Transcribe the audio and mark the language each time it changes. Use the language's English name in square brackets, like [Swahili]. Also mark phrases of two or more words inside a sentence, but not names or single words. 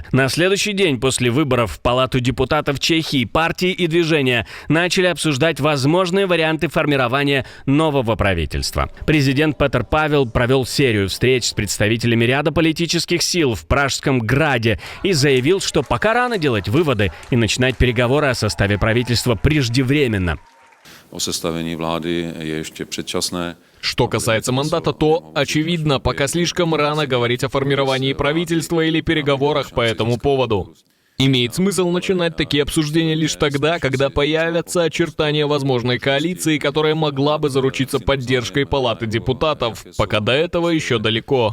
[Russian] На следующий день после выборов в Палату депутатов Чехии партии и движения начали обсуждать возможные варианты формирования нового правительства. Президент Петр Павел провел серию встреч с представителями ряда политических сил в Пражском Граде и заявил, что пока рано делать выводы и начинать переговоры о составе правительства преждевременно. [Czech] O sestavení vlády je ještě předčasné. [Russian] Что касается мандата, то, очевидно, пока слишком рано говорить о формировании правительства или переговорах по этому поводу. Имеет смысл начинать такие обсуждения лишь тогда, когда появятся очертания возможной коалиции, которая могла бы заручиться поддержкой Палаты депутатов, пока до этого еще далеко.